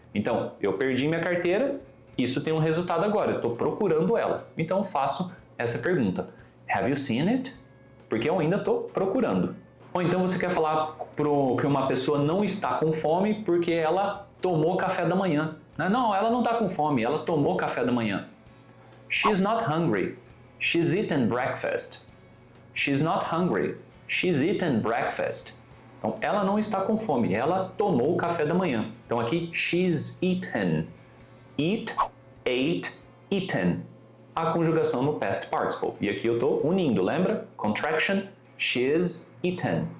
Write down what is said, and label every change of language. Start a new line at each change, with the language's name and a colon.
Portuguese: Então, eu perdi minha carteira, isso tem um resultado agora, eu estou procurando ela. Então, faço essa pergunta.
English: Have you seen it?
Portuguese: Porque eu ainda estou procurando. Ou então você quer falar que uma pessoa não está com fome porque ela tomou café da manhã. Não, ela não está com fome, ela tomou café da manhã.
English: She's not hungry. She's eaten breakfast. She's not hungry. She's eaten breakfast.
Portuguese: Então, ela não está com fome, ela tomou o café da manhã. Então, aqui,
English: she's eaten. Eat, ate, eaten.
Portuguese: A conjugação no past participle. E aqui eu estou unindo, lembra?
English: Contraction, she's eaten.